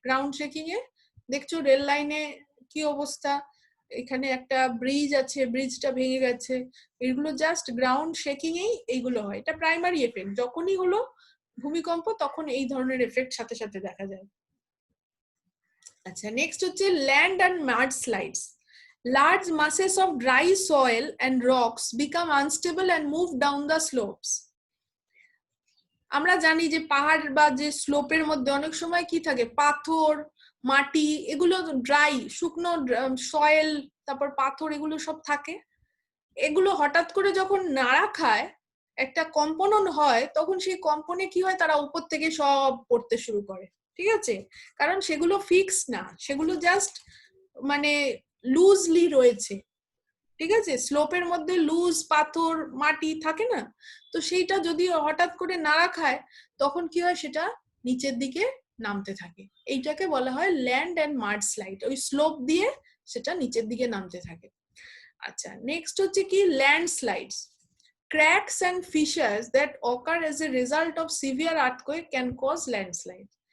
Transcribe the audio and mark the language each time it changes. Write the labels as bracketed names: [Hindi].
[Bangla] Ground shaking এ দেখছো rail লাইনে কি অবস্থা, এখানে একটা ব্রিজ আছে, ব্রিজটা ভেঙে গেছে, এগুলো জাস্ট গ্রাউন্ড শেকিং এই এইগুলো হয়, এটা প্রাইমারি এফেক্ট। যখনই হলো ভূমিকম্প তখন এই ধরনের এফেক্ট সাথে সাথে দেখা যায়। আচ্ছা, নেক্সট হচ্ছে land and মাডস্লাইডস। [English] Large masses of dry soil and rocks become unstable and move down the slopes. [Bangla] আমরা জানি যে পাহাড় বা যে স্লোপের মধ্যে অনেক সময় কি থাকে, পাথর, মাটি, এগুলো ড্রাই শুকনো সয়েল, তারপর পাথর, এগুলো সব থাকে। এগুলো হঠাৎ করে যখন নাড়া খায় একটা কম্পন হয় তখন সেই কম্পনে কি হয়, তারা উপর থেকে সব পড়তে শুরু করে, ঠিক আছে? কারণ সেগুলো ফিক্স না, সেগুলো জাস্ট মানে লুজলি রয়েছে, ঠিক আছে? স্লোপের মধ্যে লুজ পাথর মাটি থাকে না, তো সেইটা যদি হঠাৎ করে নাড়া খায় তখন কি হয়, সেটা নিচের দিকে নামতে থাকে। এইটাকে বলা হয় ল্যান্ড অ্যান্ড মাড স্লাইড, ওই স্লোপ দিয়ে সেটা নিচের দিকে নামতে থাকে। আচ্ছা, নেক্সট হচ্ছে কি landslides. [English] Cracks and fissures that occur as a result of severe earthquake can cause landslide.